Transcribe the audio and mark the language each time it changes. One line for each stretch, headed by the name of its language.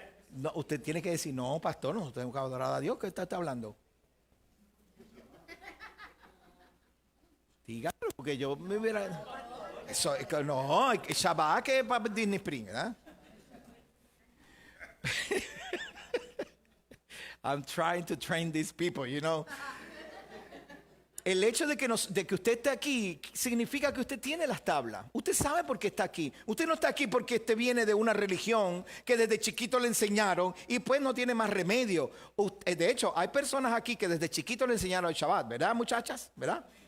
Spanish: No, usted tiene que decir, no, pastor, no tengo que adorar a Dios. ¿Qué está hablando? Dígalo, porque yo me hubiera... Eso, no, Shabbat que es para Disney Spring, ¿verdad?
English: I'm trying to train these people, you know.
Spanish: El hecho de que usted esté aquí significa que usted tiene las tablas. Usted sabe por qué está aquí. Usted no está aquí porque usted viene de una religión que desde chiquito le enseñaron y pues no tiene más remedio. De hecho, hay personas aquí que desde chiquito le enseñaron el Shabbat, ¿verdad, muchachas? ¿Verdad?